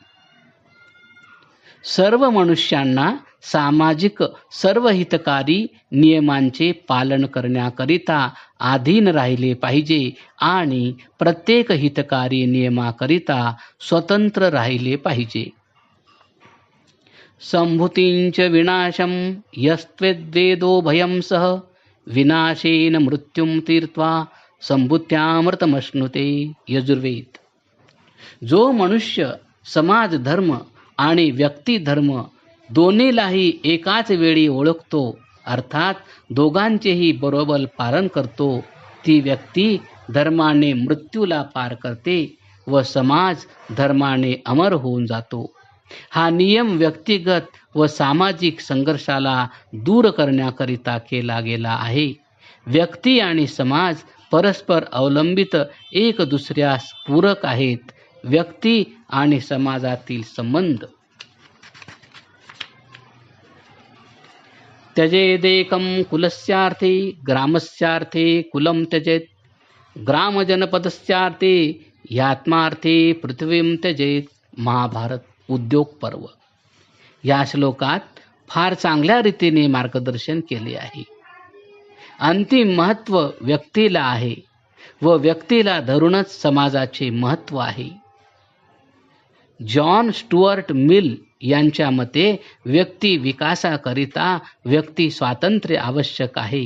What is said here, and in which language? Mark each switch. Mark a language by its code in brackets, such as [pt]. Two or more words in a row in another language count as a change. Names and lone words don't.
[mr] सर्व मनुष्यांना सामाजिक सर्व हितकारी नियमांचे पालन करण्याकरिता अधीन राहिले पाहिजे आणि प्रत्येक हितकारी नियमाकरिता स्वतंत्र राहिले पाहिजे. [sa] संभूतींच विनाशम यस्त्वेद्वेदो भयं सह विनाशेन मृत्युम तीर्त्वा संभूत्यामृतमश्नुते. [mr] यजुर्वेद. जो मनुष्य समाज धर्म आणि व्यक्ती धर्म दोन्हीलाही एकाच वेळी ओळखतो, अर्थात दोघांचेही बरोबर पालन करतो, ती व्यक्ती धर्माने मृत्यूला पार करते व समाज धर्माने अमर होऊन जातो. हा नियम व्यक्तिगत व सामाजिक संघर्षाला दूर करण्याकरिता केला गेला आहे. व्यक्ती आणि समाज परस्पर अवलंबित एक दुसऱ्यास पूरक आहेत. व्यक्ती आणि समाजातील संबंध. [sa] त्यजेदेकं कुलस्यार्थे ग्रामस्यार्थे कुलं त्यजेत, ग्रामजनपदस्यार्थे यात्मार्थे पृथ्वीं त्यजेत. [mr] महाभारत उद्योग पर्व. या श्लोकात फार चांगल्या रीतीने मार्गदर्शन केले आहे. अंतिम महत्त्व व्यक्तीला आहे व व्यक्तीला धरूनच समाजाचे महत्त्व आहे. जॉन स्टुअर्ट मिल यांच्या मते व्यक्ती विकासाकरिता व्यक्ती स्वातंत्र्य आवश्यक आहे.